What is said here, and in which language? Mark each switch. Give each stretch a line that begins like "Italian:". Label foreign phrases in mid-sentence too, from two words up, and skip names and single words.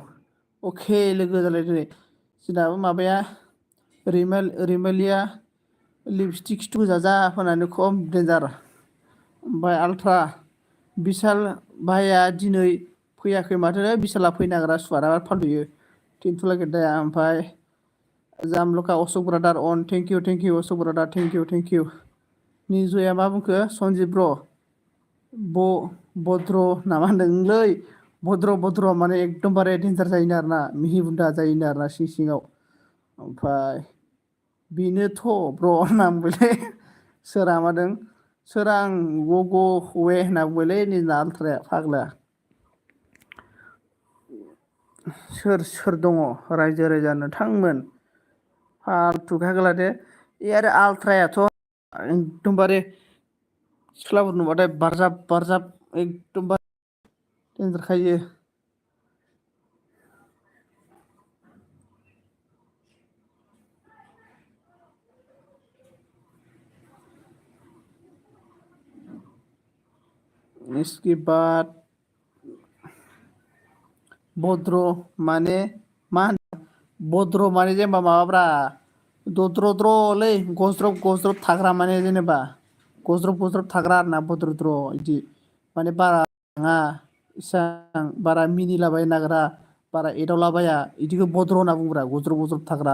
Bodo: अके लोगो जालाय दिनै जोंनाबो माबाया रैमालिया लिपस्टिक गोजा होनानै खम डेन्जार। ओमफ्राय आल्ट्रा बिशाल भाइया दिनै फैयाखै माथो। बिशाला फैनो नागिरा सुवादा फालथुयो थिनथ'ला गेद्दाया। ओमफ्राय जामल'का अशोक
English: brother and thank you
Bodo: अशोक
English: brother thank you.
Bodo: निजया मा बुंखो सन्जिब भद्र नामा होनदोंलै भद्र माने एकदमबारे डेन्जार जायोनो आरोना मिहि बुन्दा जायोनो आरोना सिङाव। ओमफ्राय बेनोथ' ब्र' होनना बुंबायलै सोरां मादों सोरां वे होनना बुंबायलै निजना आल्ट्राया फाग्ला। सोर दङ रायजो नोंथांमोन फाल्थुखा दे आरो आल्ट्रायाथ' एकदमबारे सिख्लाफोर नुबाथाय बारजाब एकदमबारे देनजारखायो।
Hindi: इसके बाद
Bodo: भद्र माने मा भद्र माने जेनेबा माबाब्रा दद्रद्रलै गज्रब थाग्रा माने जेनेबा गज्रब थाग्रा आरोना भद्रद्र बिदि माने बारा नङा इसां बारा मिनिलाबायनो नागिरा बारा एदावलाबाया बिदिखौ भद्र होनना बुंब्रा गज्रब थाग्रा।